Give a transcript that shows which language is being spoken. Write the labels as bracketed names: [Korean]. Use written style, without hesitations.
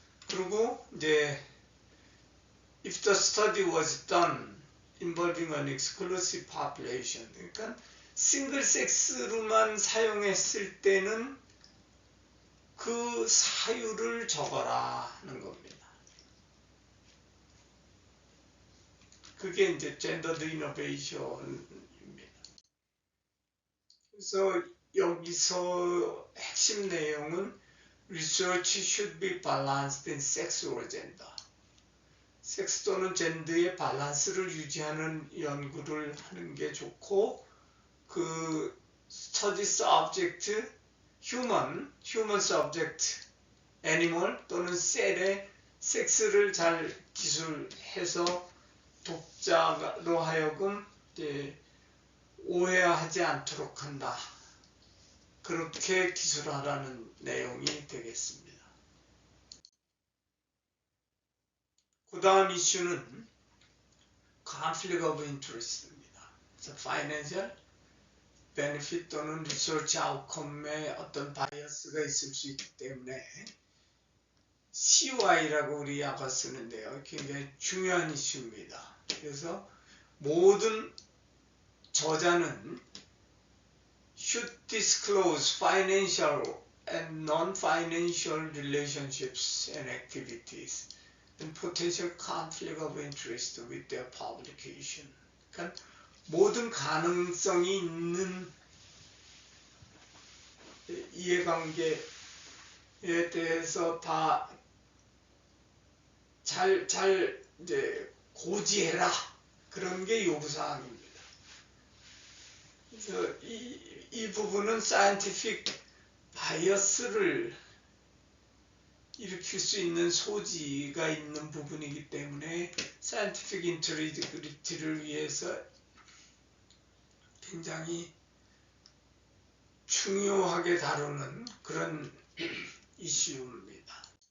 [Korean] 그리고 이제 if the study was done involving an exclusive population, 그러니까 싱글 섹스로만 사용했을 때는 그 사유를 적어라 하는 겁니다. 그게 이제 젠더드 이노베이션입니다. [English] 그래서 여기서 핵심 내용은 research should be balanced in sex or gender. [Korean] 섹스 또는 젠더의 밸런스를 유지하는 연구를 하는 게 좋고, 그 study subject, human subject, animal 또는 셀의 섹스를 잘 기술해서 독자로 하여금 이제 오해하지 않도록 한다. 그렇게 기술하라는 내용이 되겠습니다. 그 다음 이슈는 conflict of interest입니다. 그래서 financial benefit 또는 research outcome에 어떤 바이어스가 있을 수 있기 때문에 CY라고 우리 약어 쓰는데요. 굉장히 중요한 이슈입니다. [English] 그래서 모든 저자는 should disclose financial and non-financial relationships and activities and potential conflict of interest with their publication. [Korean] 그러니까 모든 가능성이 있는 이해관계에 대해서 다 잘 이제 고지해라. 그런 게 요구사항입니다. 그래서 이 부분은 사이언티픽 바이어스를 일으킬 수 있는 소지가 있는 부분이기 때문에 사이언티픽 인테리티를 위해서 굉장히 중요하게 다루는 그런 이슈입니다.